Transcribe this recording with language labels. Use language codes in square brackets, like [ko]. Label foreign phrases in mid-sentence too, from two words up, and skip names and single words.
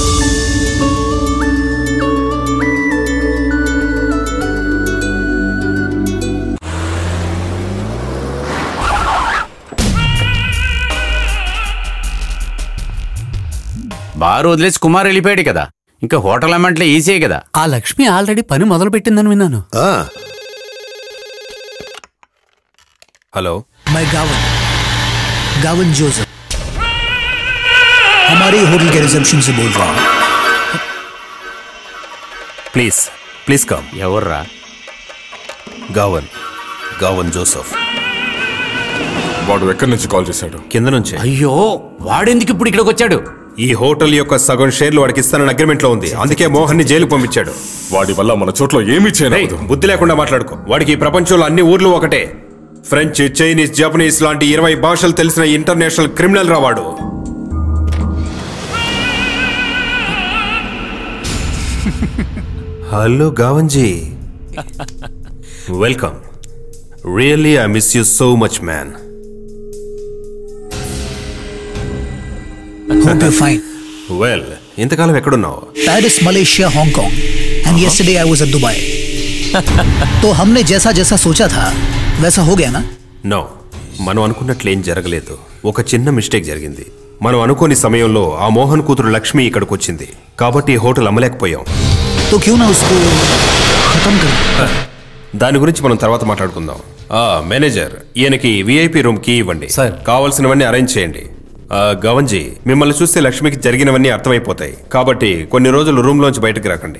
[te] బారు వదిలేసి కుమార్ వెళ్ళిపోయాడు కదా, ఇంకా హోటల్ అమ్మంటే ఈజీ కదా. ఆ లక్ష్మి ఆల్రెడీ పని మొదలు పెట్టిందని విన్నాను. [hi] हेलो, मैं गावन जोसेफ हमारे होटल के रिसेप्शन से बोल रहा हूँ. [en] please come. [te] ఎవర్రా? గావన్ జోసెఫ్. వాడు ఎక్కడి నుంచి కాల్ చేశాడు? కింద నుంచి. అయ్యో, వాడెందుకు ఇప్పుడు ఇక్కడికి వచ్చాడు? ఈ హోటల్ యొక్క సగం షేర్లు వాడికి ఇస్తానని అగ్రిమెంట్ లో ఉంది, అందుకే మోహన్ ని జైలుకు పంపించాడు. వాడి వల్ల మన చోట్ల ఏమీ చేయలేదు. బుద్ధి లేకుండా మాట్లాడుకో. వాడికి ఈ ప్రపంచంలో అన్ని ఊర్లు ఒకటే. ఫ్రెంచ్, చైనీస్, జపనీస్ లాంటి 20 భాషలు తెలిసిన ఇంటర్నేషనల్ క్రిమినల్ రా వాడు. హలో గావన్జీ, వెల్కమ్. [en] really I miss you so much man. Hope you're fine. వెల్, [te] ఇంతకాలం ఎక్కడున్నావు? [en] Paris, Malaysia, Hong Kong, and yesterday I was at Dubai. [hi] तो हमने जैसा जैसा सोचा था वैसा हो गया ना? [te] నో, మనం అనుకున్నట్లేం జరగలేదు. ఒక చిన్న మిస్టేక్ జరిగింది. మనం అనుకోని సమయంలో ఆ మోహన్ కూతురు లక్ష్మి ఇక్కడికి వచ్చింది, కాబట్టి హోటల్ అమ్మలేకపోయాం. [hi] तो क्यों ना उसको खत्म कर. [te] దాని గురించి మనం తర్వాత మాట్లాడుకుందాం. మేనేజర్, ఈయనకి [en] VIP room [te] కి ఇవ్వండి. సార్, కావాల్సినవన్నీ అరేంజ్ చేయండి. గవన్జీ, మిమ్మల్ని చూస్తే లక్ష్మికి జరిగినవన్నీ అర్థమైపోతాయి, కాబట్టి కొన్ని రోజులు రూమ్ లోంచి బయటకు రాకండి.